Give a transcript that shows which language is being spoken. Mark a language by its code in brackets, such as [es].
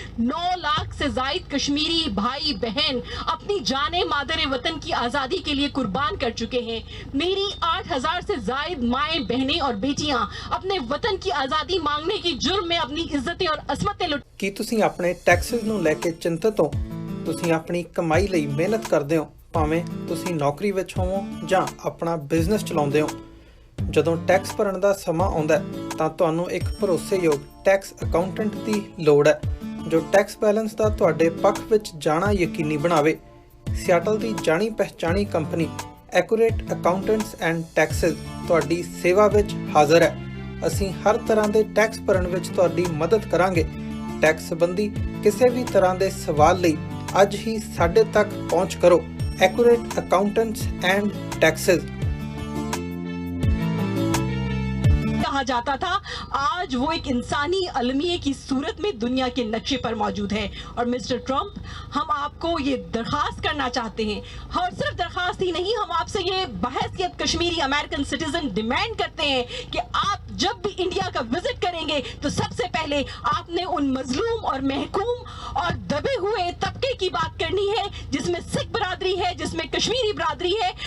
[ur] 9 لاکھ سے زائد کشمیری بھائی بہن اپنی جان مادر وطن کی آزادی کے لیے قربان کر چکے ہیں۔ میری 8000 سے زائد مائیں بہنیں اور بیٹیاں اپنے وطن کی آزادی مانگنے کی جرم میں اپنی عزتیں اور عصمتیں لٹ۔ [pa] ਕੀ ਤੁਸੀਂ ਆਪਣੇ ਟੈਕਸਸ ਨੂੰ ਲੈ ਕੇ ਚਿੰਤਤ ਹੋ? ਤੁਸੀਂ ਆਪਣੀ ਕਮਾਈ ਲਈ ਮਿਹਨਤ ਕਰਦੇ ਹੋ, ਭਾਵੇਂ ਤੁਸੀਂ ਨੌਕਰੀ ਵਿੱਚ ਹੋਵੋ ਜਾਂ ਆਪਣਾ ਬਿਜ਼ਨਸ ਚਲਾਉਂਦੇ ਹੋ। ਜਦੋਂ ਟੈਕਸ ਭਰਨ ਦਾ ਸਮਾਂ ਆਉਂਦਾ ਤਾਂ ਤੁਹਾਨੂੰ ਇੱਕ ਭਰੋਸੇਯੋਗ ਟੈਕਸ ਅਕਾਊਂਟੈਂਟ ਦੀ ਲੋੜ ਹੈ ਜੋ ਟੈਕਸ ਬੈਲੈਂਸ ਦਾ ਤੁਹਾਡੇ ਪੱਖ ਵਿੱਚ ਜਾਣਾ ਯਕੀਨੀ ਬਣਾਵੇ। ਸਿਆਟਲ ਦੀ ਜਾਣੀ ਪਹਿਚਾਣੀ company accurate accountants and Texas ਤੁਹਾਡੀ ਸੇਵਾ ਵਿੱਚ ਹਾਜ਼ਰ ਹੈ। ਅਸੀਂ ਹਰ ਤਰ੍ਹਾਂ ਦੇ ਟੈਕਸ ਭਰਨ ਵਿੱਚ ਤੁਹਾਡੀ ਮਦਦ ਕਰਾਂਗੇ। ਟੈਕਸ ਸੰਬੰਧੀ ਕਿਸੇ ਵੀ ਤਰ੍ਹਾਂ ਦੇ ਸਵਾਲ ਲਈ ਅੱਜ ਹੀ ਸਾਡੇ ਤੱਕ ਪਹੁੰਚ ਕਰੋ। Accurate Accountants and Taxes। [ur] کہا جاتا تھا، آج وہ ایک انسانی المیے کی صورت میں دنیا کے نقشے پر موجود ہے۔ اور مسٹر ٹرمپ، ہم آپ کو یہ درخواست کرنا چاہتے ہیں، اور صرف درخواست ہی نہیں، ہم آپ سے یہ بحیثیت کشمیری امریکن سٹیزن ڈیمانڈ کرتے ہیں کہ آپ جب بھی انڈیا کا وزٹ کریں گے تو سب سے پہلے آپ نے ان مظلوم اور محکوم اور دبے ہوئے طبقے کی بات کرنی ہے جس میں سکھ برادری ہے، جس میں کشمیری برادری ہے،